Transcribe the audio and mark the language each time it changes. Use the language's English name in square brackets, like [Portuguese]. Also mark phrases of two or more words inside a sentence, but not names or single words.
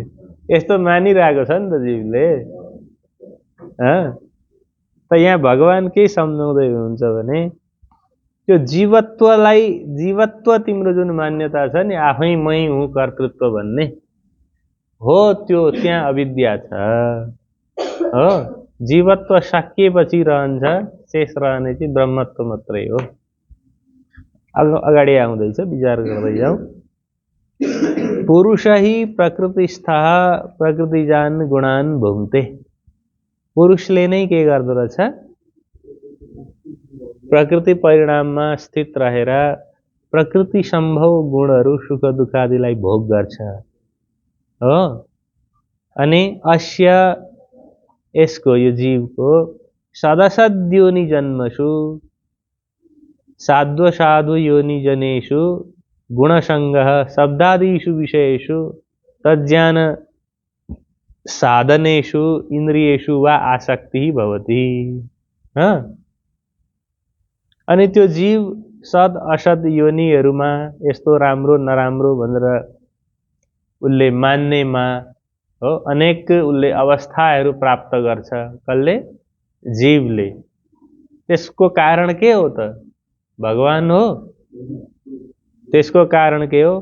[Nepali] यस्तो मानिरहेको छ नि त जीवले। त यहाँ भगवान के सम्झाउँदै हुनुहुन्छ भने त्यो जीवत्वलाई, जीवत्व तिम्रो जुन मान्यता छ नि आफै मै हुँ कर्तृत्व भन्ने हो, त्यो त्यहाँ अविद्या छ हो। जीवत्व सकिएपछि रहन्छ, शेष रहने चाहिँ ब्रह्मत्व मात्रै हो। अगाडि आउँदैछ, विचार गर्दै जाउँ। [Sanskrit] पुरुष ही प्रकृतिस्था प्रकृतिजान गुणान भुङ्क्ते। [Nepali] पुरुषले नै के गर्दो रहेछ, प्रकृति परिणाममा स्थित रहेर प्रकृति सम्भव गुणहरू सुख दुःखादिलाई भोग गर्छ हो। [Sanskrit] अनि अस्य [Nepali] यसको यो जीवको [Sanskrit] सदसद् योनि जन्मसु साध्व साधु योनि जनेषु गुणसंगः शब्दादिषु विषयेषु तज्ज्ञान साधनेषु इन्द्रियेषु वा आसक्ति भवति। [Nepali] अनि त्यो जीव सद असद योनिहरूमा यस्तो राम्रो नराम्रो भनेर उसले मान्नेमा हो अनेक उसले अवस्थाहरू प्राप्त गर्छ। कसले? जीवले। त्यसको कारण के हो त? भगवान हो। त्यसको कारण के हो?